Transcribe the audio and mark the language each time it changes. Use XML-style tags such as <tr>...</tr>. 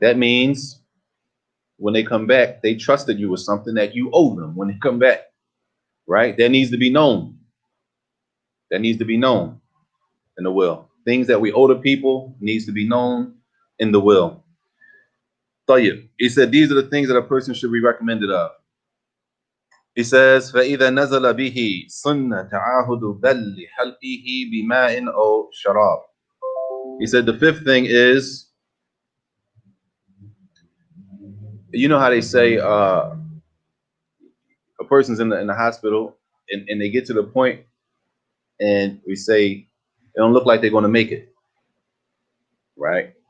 <en>That means when they come back, they trusted you with something that you owe them when they come back. Right? That needs to be known. That needs to be known in the will. Things that we owe to people needs to be known in the will. Tayyib. He said these are the things that a person should be recommended of. He says,</en> <ar>فَإِذَا نَزَلَ بِهِ سُنَّ تَعَاهُدُ بَلِّ حَلْقِهِ بِمَاءٍ أَوْ شَرَابٍ.</ar> <en>He said the fifth thing is, you know how they say a person's in the hospital and they get to the point and we say it don't look like they're going to make it, right?</en>